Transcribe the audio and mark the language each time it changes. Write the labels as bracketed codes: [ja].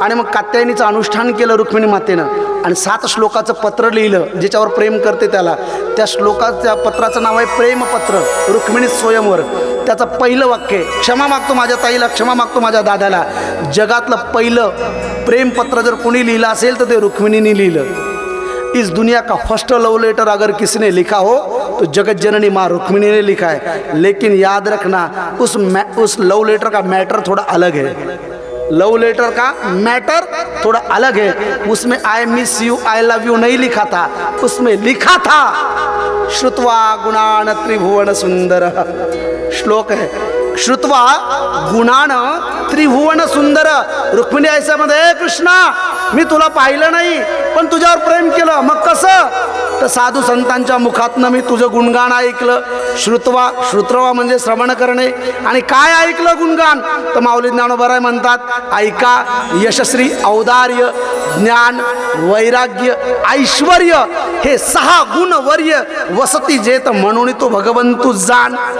[mr] आणि मग कात्यायनीचं अनुष्ठान केलं रुक्मिणी मातेनं आणि 7 श्लोकाचं पत्र लिहिलं ज्याच्यावर प्रेम करते त्याला. त्या श्लोकाच्या पत्राचं नाव आहे प्रेमपत्र रुक्मिणी स्वयंवर. त्याचं पहिलं वाक्य आहे, क्षमा मागतो माझ्या ताईला, क्षमा मागतो माझ्या दादाला. जगातलं पहिलं प्रेमपत्र जर कोणी लिहिलं असेल तर ते रुक्मिणीने लिहिलं. [hi] इस दुनिया का फर्स्ट लव लेटर अगर किसी ने लिखा हो तो जगत जननी माँ रुक्मिणी ने लिखा है. लेकिन याद रखना उस लव लेटर का मैटर थोड़ा अलग है. लव लेटर का मैटर थोड़ा अलग है. उसमें [en] I miss you I love you [hi] नहीं लिखा था, उसमें लिखा था [sa] श्रुत्वा गुणान त्रिभुवन सुंदर. [hi] श्लोक है [sa] श्रुत्वा गुणान त्रिभुवन सुंदर. [mr] रुक्मिणी आयसामध्ये कृष्णा मी तुला पाहिलं नाही पण तुझ्यावर प्रेम केलं. मग कसं तर साधू संतांच्या मुखातनं मी तुझं गुणगान ऐकलं. श्रुत्वा म्हणजे श्रवण करणे. आणि काय ऐकलं गुणगान तर माऊली ज्ञानोबराय म्हणतात ऐका यशस्वी औदार्य ज्ञान वैराग्य ऐश्वर्य हे 6 गुणवर्य वसती जेत म्हणून तो भगवंतू जाण.